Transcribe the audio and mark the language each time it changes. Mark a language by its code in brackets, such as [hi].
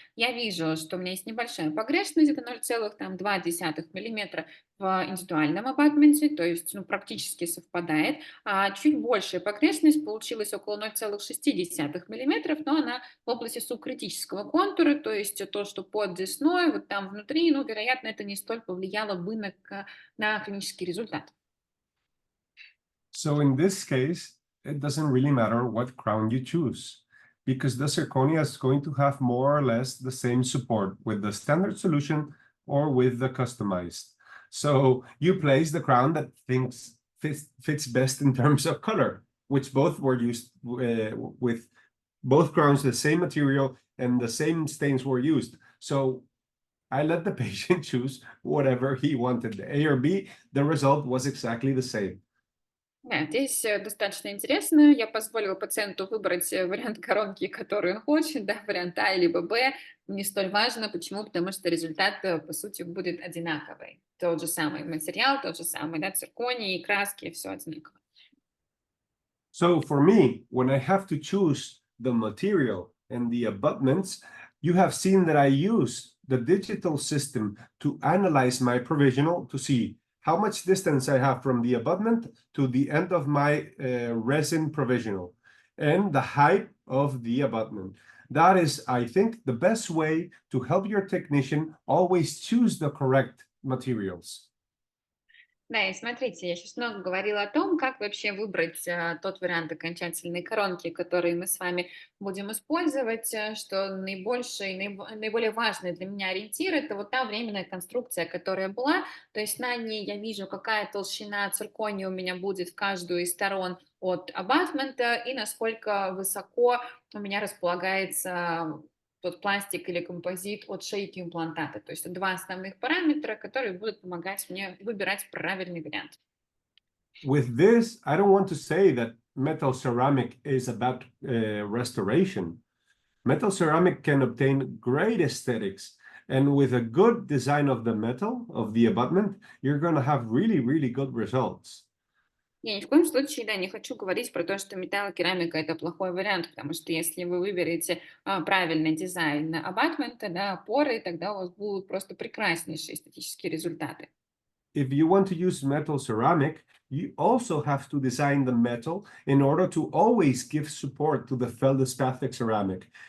[ru] Я вижу, что у меня есть небольшая погрешность, это 0,2 мм в индивидуальном абатменте, то есть практически совпадает, а чуть большая погрешность получилась около 0,6 мм, но она в области субкритического контура, то есть то, что под десной, вот там внутри, вероятно, это не столь повлияло бы на клинический результат. [en] So in this case, it doesn't really matter what crown you choose, because the zirconia is going to have more or less the same support with the standard solution or with the customized. So you place the crown that fits best in terms of color, which both were used with both crowns, the same material and the same stains were used. So I let the patient choose whatever he wanted, A or B. The result was exactly the same. [ru] Да, здесь достаточно интересно. Я позволила пациенту выбрать вариант коронки, который он хочет, да, вариант А либо Б. Не столь важно. Почему? Потому что результат, по сути, будет одинаковый. Тот же самый материал, тот же самый, да, цирконий, краски, все одинаково. [en] So for me, when I have to choose the material and the abutments, you have seen that I use the digital system to analyze my provisional to see how much distance I have from the abutment to the end of my resin provisional and the height of the abutment. That is, I think, the best way to help your technician always choose the correct materials. [ru] Да, и смотрите, я сейчас много говорила о том, как вообще выбрать тот вариант окончательной коронки, который мы с вами будем использовать, что наибольший, наиболее важный для меня ориентир– это вот та временная конструкция, которая была, то есть на ней я вижу, какая толщина циркония у меня будет в каждую из сторон от абатмента и насколько высоко у меня располагается тот пластик или композит от шейки имплантата. То есть два основных параметра, которые будут помогать мне выбирать правильный вариант. [en] With this, I don't want to say that metal ceramic is about restoration. Metal ceramic can obtain great aesthetics, and with a good design of the metal, of the abutment, you're going to have really, really good results. [ru] Я ни в коем случае, да, не хочу говорить про то, что металлокерамика– это плохой вариант, потому что если вы выберете правильный дизайн абатмента, да, опоры, тогда у вас будут просто прекраснейшие эстетические результаты. [en] If you want to use metal ceramic, you also have to design the metal in order to always give support to the feldspathic ceramic.